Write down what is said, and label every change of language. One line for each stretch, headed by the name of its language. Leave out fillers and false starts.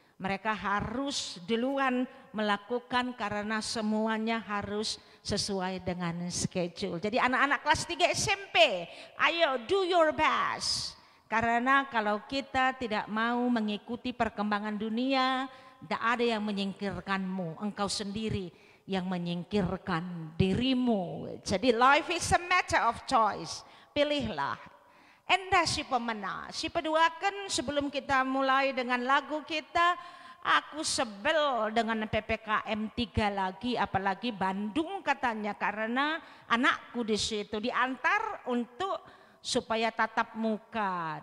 Indonesian: Mereka harus duluan melakukan karena semuanya harus sesuai dengan schedule. Jadi anak-anak kelas 3 SMP, ayo
English: do your best.
Indonesian: Karena kalau kita tidak mau mengikuti perkembangan dunia, tidak ada yang menyingkirkanmu, engkau sendiri yang menyingkirkan dirimu.
English: Jadi life is a matter of choice.
Indonesian: Pilihlah. Endah si pemenang. Si peduakan sebelum kita mulai dengan lagu kita, aku sebel dengan PPKM 3 lagi, apalagi Bandung katanya, karena anakku di situ diantar untuk supaya tatap muka.